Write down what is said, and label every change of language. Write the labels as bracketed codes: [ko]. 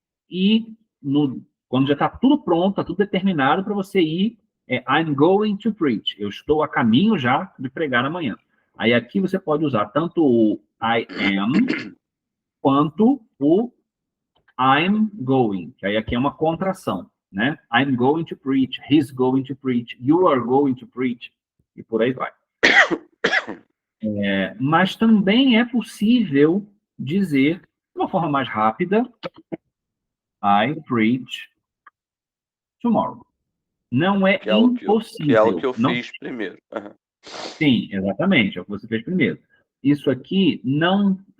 [pt] E quando já está tudo pronto, está tudo determinado para você ir, [en] I'm going to preach. [pt] Eu estou a caminho já de pregar amanhã. Aí aqui você pode usar tanto o [en] I am, [pt] quanto o [en] I'm going, [pt] que aí aqui é uma contração, né? [en] I'm going to preach, he's going to preach, you are going to preach, [pt] e por aí vai. Mas também é possível dizer, de uma forma mais rápida, [en] I preach tomorrow. [pt] Não é impossível. Que é o que eu não... fiz primeiro. Uhum. Sim, exatamente, é o que você fez primeiro. Isso aqui não...